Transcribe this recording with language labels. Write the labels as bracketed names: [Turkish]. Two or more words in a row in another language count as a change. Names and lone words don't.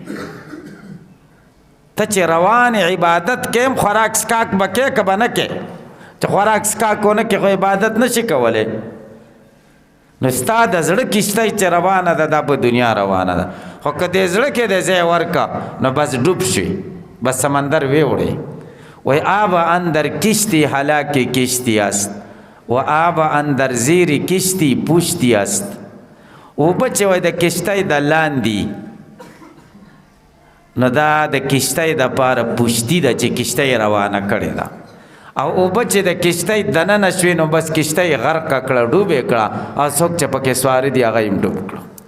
[Pashto] ته چې روان عبادت کې خوراک سکاک به کې که به نه کې، چې خوراک سکاک ونه کې خو عبادت نشي کولی. نو ستا د زړه کشتۍ چې روانه ده دا په دنیا روانه ده، خو که دې زړه کې د ځای ورکه نو بس ډوب شي، بس سمندر ویوړی. [Persian] و آب اندر کشتی هلاکی کشتی است و آب اندر زیر کشتی پوشتی است. [Pashto] اوبه چې وای د کشتۍ د لاندې، نو دا د کشتۍ د پاره پوشتي ده چې کشتۍ روانه کړې ده، او اوبه چې د کشتۍ دننه شوې نو بس کشتۍ غرقه کړه، ډوبې کړه، او څوک چې پکې سواري دي هغه یې ډوب کړه.